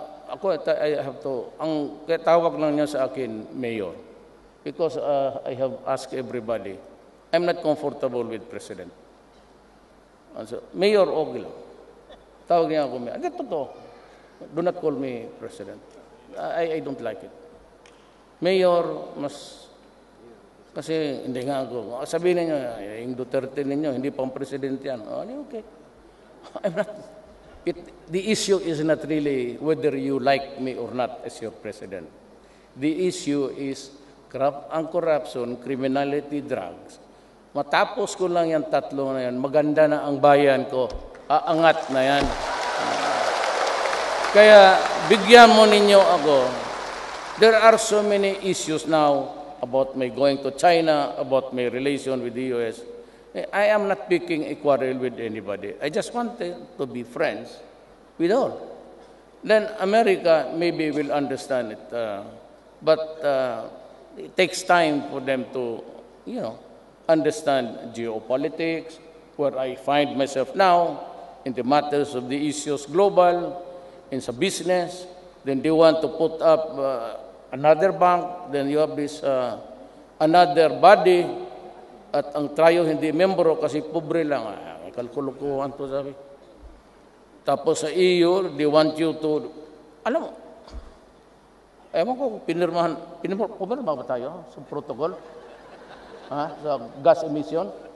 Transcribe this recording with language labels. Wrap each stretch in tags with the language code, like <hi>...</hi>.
<tl>Ako,</tl> <en>I have to,</en> <tl>ang tawag lang niya sa akin, Mayor.</tl> <en>Because I have asked everybody, I'm not comfortable with President.</en> <tl>So, Mayor, okay lang. Tawag niya ako, Mayor. Totoo.</tl> <en>Do not call me President. I don't like it.</en> <tl>Mayor, mas, kasi hindi nga ako. Sabihin niyo, yung Duterte ninyo, hindi pang President yan. Okay.</tl> <en>I'm not, the issue is not really whether you like me or not as your President. The issue is ang corruption, criminality, drugs.</en> <tl>Matapos ko lang yan tatlo na yan, maganda na ang bayan ko. Aangat na yan. Kaya bigyan mo ninyo ako.</tl> <en>There are so many issues now about my going to China, about my relation with the U.S. I am not picking a quarrel with anybody. I just want to be friends with all. Then America maybe will understand it. But it takes time for them to, understand geopolitics, where I find myself now in the matters of the issues global, in sa business. Then they want to put up another bank. Then you have this another body.</en> <tl>At ang tayo hindi membro kasi pobre lang. Kalkulukuhan to sabi. Tapos sa EU,</tl> <en>they want you to,</en> <tl>alam mo, ewan ko, pinirmahan ba tayo sa protocol? Sa gas emission?</tl>